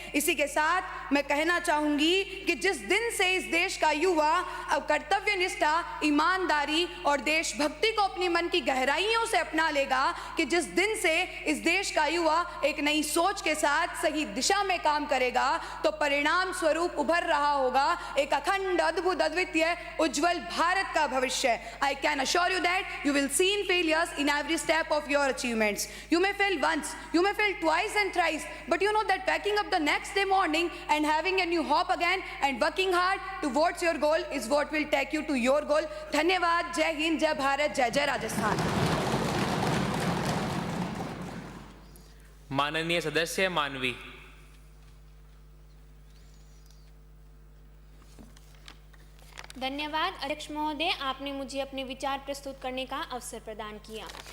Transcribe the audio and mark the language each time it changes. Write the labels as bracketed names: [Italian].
[Hindi] इसी के साथ मैं कहना चाहूंगी कि जिस दिन से इस देश का युवा अब कर्तव्य निष्ठा, ईमानदारी और देशभक्ति को अपनी मन की गहराइयों से अपना लेगा, कि जिस दिन से इस देश का युवा एक नई सोच के साथ सही दिशा में काम करेगा, तो परिणाम स्वरूप उभर रहा होगा एक अखंड, अद्भुत, अद्वितीय, उज्जवल भारत का भविष्य। [English] I can assure you that you will see failures in every step of your achievements. You may fail once, you may fail twice and thrice, but you know that waking up the next day morning and having a new hope again and working hard towards your goal is what will take you to your goal. [Hindi] धन्यवाद। जय हिंद, जय भारत, जय जय राजस्थान। माननीय सदस्य मानवी। धन्यवाद अध्यक्ष महोदय, आपने मुझे अपने विचार प्रस्तुत करने का अवसर प्रदान किया।